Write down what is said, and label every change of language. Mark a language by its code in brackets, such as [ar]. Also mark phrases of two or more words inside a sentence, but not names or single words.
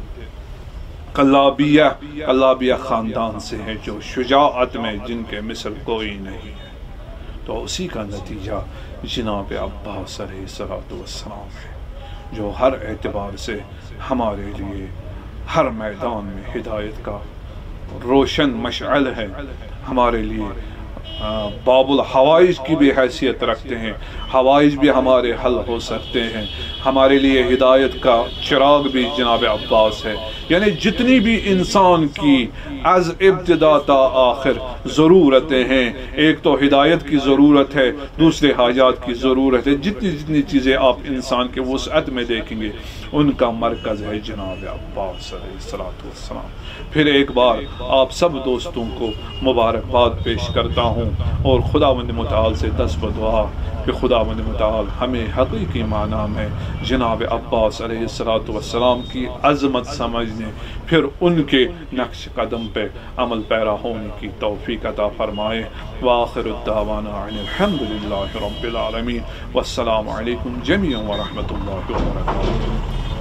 [ur] قلابیہ خاندان سے ہے، جو شجاعت میں جن کے مثل کوئی نہیں ہے، تو اسی کا نتیجہ جناب عباس [ar] علیہ السلام [ur] ہے، جو ہر اعتبار سے ہمارے لیے ہر میدان میں ہدایت کا روشن مشعل ہے. ہمارے لیے [ar] باب الحوائج [ur] کی بھی حیثیت رکھتے ہیں، حوائج بھی ہمارے حل ہو سکتے ہیں. ہمارے لیے ہدایت کا چراغ بھی جناب عباس ہے. یعنی جتنی بھی انسان کی [fa] از ابتدا تا آخر [ur] ضرورتیں ہیں، ایک تو ہدایت کی ضرورت ہے، دوسرے حاجات کی ضرورت ہے. جتنی چیزیں آپ انسان کے وسعت میں دیکھیں گے ان کا مرکز ہے جناب عباس [ar] علیہ السلام. [ur] پھر ایک بار آپ سب دوستوں کو مبارکباد پیش کرتا ہوں اور خداوند متعال سے دست بدعا کہ خداوند متعال ہمیں حقیقی معنی میں جناب عباس [ar] علیہ السلام [ur] کی عظمت سمجھنے، پھر ان کے نقش قدم پہ عمل پیرا ہونے کی توفیق عطا فرمائے. [ar] وآخر الدعوانا عن الحمدللہ رب العالمین، والسلام علیکم جمیعا ورحمۃ اللہ وبرکاتہ.